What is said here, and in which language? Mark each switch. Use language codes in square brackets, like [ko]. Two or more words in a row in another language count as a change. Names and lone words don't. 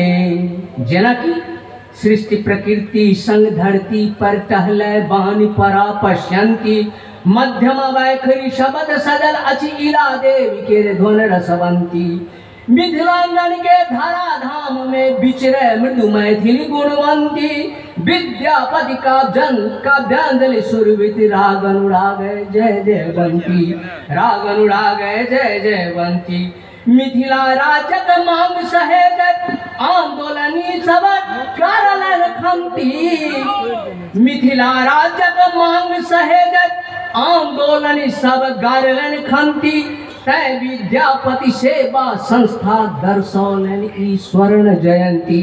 [mai] जेना कि सृष्टि प्रकृति संग धरती पर टहले बानी परा पश्यंती। मध्यम वैखरी शब्द सजल अछि इला देवी के ध्वन रसवंती। मिथिलांगन के धरा धाम में विचरे मृदु मैथिली गुणवंती। विद्यापति का जन काव्यांजलि सुरवित राग अनुराग जय जयवंती, राग अनुराग जय जयवंती। मिथिला राजक मांग सहेज आंदोलनी सब करलन खंती। मिथिला राजक मांग सहेज आंदोलनी सब गारलन खंती। तै विद्यापति सेवा संस्था दर्शौलन ई स्वर्ण जयंती।